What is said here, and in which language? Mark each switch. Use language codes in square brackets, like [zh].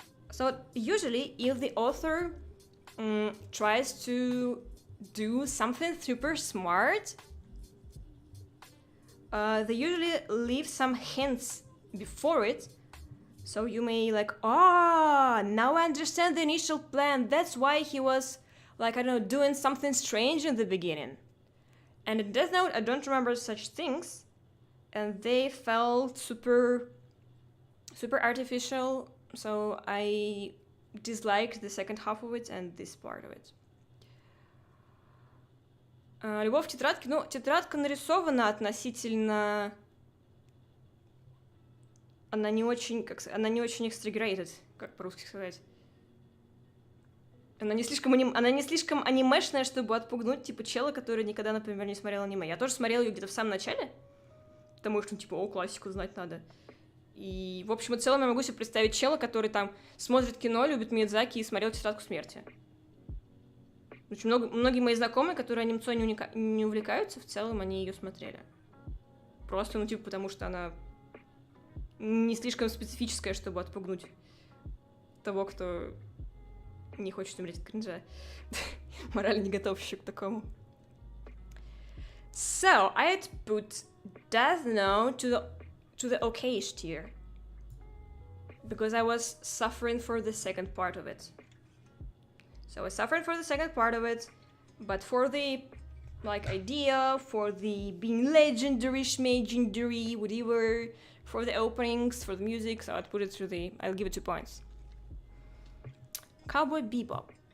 [en] So usually if the author tries to do something super smart, they usually leave some hints before it, so you may like, now I understand the initial plan, that's why he was like, I don't know, doing something strange in the beginning. And in Death Note I don't remember such things, and they felt super artificial, so I disliked the second half of it and this part of it. [ru] Любовь в тетрадке. Ну, тетрадка нарисована относительно... Она не очень exaggerated, как по-русски сказать. Она не слишком анимешная, чтобы отпугнуть, типа, чела, который никогда, например, не смотрел аниме. Я тоже смотрела ее где-то в самом начале, потому что, типа, классику знать надо. И, в общем и целом, я могу себе представить чела, который там смотрит кино, любит Миядзаки и смотрел «Тетрадку смерти». Очень многие мои знакомые, которые анимационной не увлекаются, в целом они ее смотрели. Просто, ну, типа, потому что она не слишком специфическая, чтобы отпугнуть того, кто не хочет умереть от кринжа. Морально не готов еще к такому. [en] So, I'd put Death Note to the okay-ish tier. because I was suffering for the second part of it. So I was suffering for the second part of it, but for the like idea, for the being legendary, schmagendary, whatever, for the openings, for the music, so I'd put it through the, I'll give it 2 points. Cowboy Bebop.